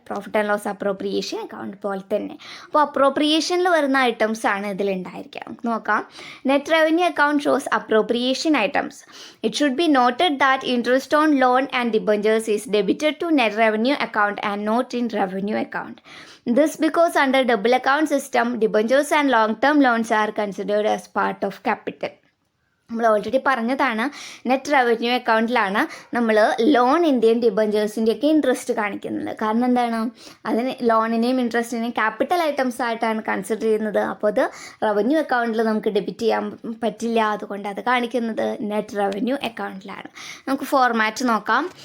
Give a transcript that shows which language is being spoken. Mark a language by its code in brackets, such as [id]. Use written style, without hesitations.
[ml] Profit and loss appropriation account പോലെ തന്നെ. അപ്പോൾ അപ്രോപ്രിയേഷനിൽ വരുന്ന ഐറ്റംസ് ആണ് ഇതിലുണ്ടായിരിക്കുക. നമുക്ക് നോക്കാം. [en] Net revenue account shows appropriation items. It should be noted that interest on loan and debentures is debited to net revenue account and not in revenue account. This because under double account system, debentures and long-term loans are considered as part of capital. [ml] നമ്മൾ already പറഞ്ഞതാണ് net revenue അക്കൗണ്ടിലാണ് നമ്മൾ ലോണിൻ്റെയും ഡിബഞ്ചേഴ്സിൻ്റെയൊക്കെ interest കാണിക്കുന്നത്. കാരണം എന്താണ്, അതിന് ലോണിനെയും ഇൻട്രസ്റ്റിനെയും capital items ആയിട്ടാണ് consider ചെയ്യുന്നത്. അപ്പോൾ അത് റവന്യൂ അക്കൗണ്ടിൽ നമുക്ക് ഡെബിറ്റ് ചെയ്യാൻ പറ്റില്ല. അതുകൊണ്ട് അത് കാണിക്കുന്നത് നെറ്റ് റവന്യൂ അക്കൗണ്ടിലാണ്. നമുക്ക് ഫോർമാറ്റ് നോക്കാം.